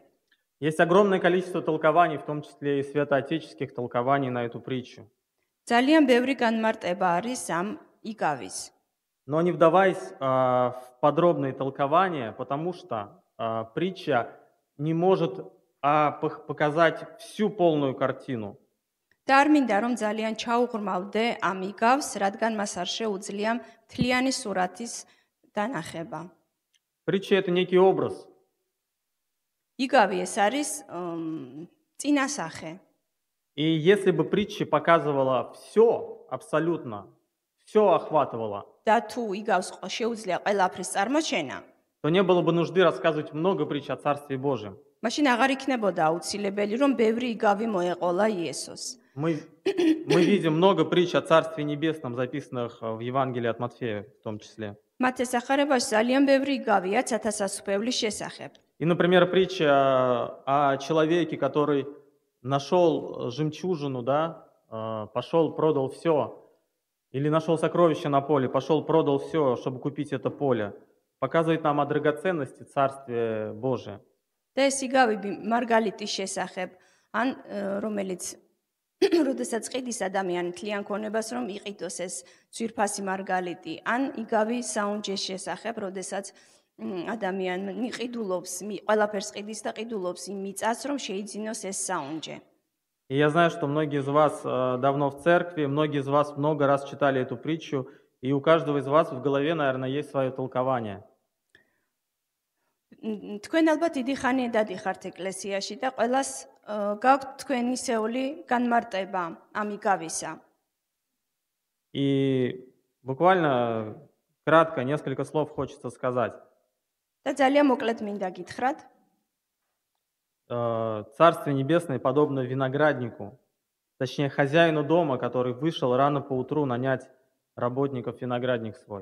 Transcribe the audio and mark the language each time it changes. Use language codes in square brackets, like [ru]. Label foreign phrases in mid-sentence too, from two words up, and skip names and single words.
[ru] Есть огромное количество толкований, в том числе и святоотеческих толкований на эту притчу. [ka] ძალიან ბევრი განმარტება არის ამ იგავის. [ru] Но не вдаваясь в подробные толкования, потому что притча не может показать всю полную картину. [ka] და არ მინდა რომ ძალიან ჩაუღრმავდე ამიგავს, რადგან მას არ შეუძლია მთლიანი სურათის დანახება. [ru] Притча — это некий образ. [ka] იგავი ეს არის წინასახე. [ru] И если бы притча показывала все, абсолютно, все охватывала, [ka] და თუ იგავს შეუძლია ყველაფრის წარმოჩენა, [ru] то не было бы нужды рассказывать много притч о Царстве Божьем. [ka] მაშინ აღარ იქნებოდა აუცილებელი რომ ბევრი იგავი მოეყოლა იესოს. [ru] Мы видим много притч о Царстве Небесном, записанных в Евангелии от Матфея в том числе. [ka] მათ ესახარებაში ძალიან ბევრი იგავია ცათასასუფევლის შესახებ. [ru] И, например, притча о человеке, который нашел жемчужину, да, пошел, продал все, или нашел сокровище на поле, пошел, продал все, чтобы купить это поле, показывает нам о драгоценности Царствия Божия. [ka] და ეს იგავი მარგალიტის შესახებ, ან რომელიც როდესაც ყიდის ადამიანი თლიან ქონებას რომ იყიდოს ეს ძვირფასი მარგალიტი, ან იგავი საუნჯეს შესახებ, როდესაც ადამიანი ყიდულობს, ყველაფერს ყიდის და ყიდულობს იმ მიწას, რომ შეიძინოს ეს საუნჯე. [ru] И я знаю, что многие из вас давно в церкви, многие из вас много раз читали эту притчу, и у каждого из вас в голове, наверное, есть свое толкование. [ka] თქვენ ალბათ დიდი ხანია დადიხართ ეკლესიაში და ყველას გაქვთ თქვენი სეული განმარტება ამ იგავისა. [ru] И буквально кратко несколько слов хочется сказать. [ka] და ძალიან მოკლედ მინდა გითხრათ, [ru] Царствие Небесное подобно винограднику, точнее хозяину дома, который вышел рано поутру нанять работников виноградник свой.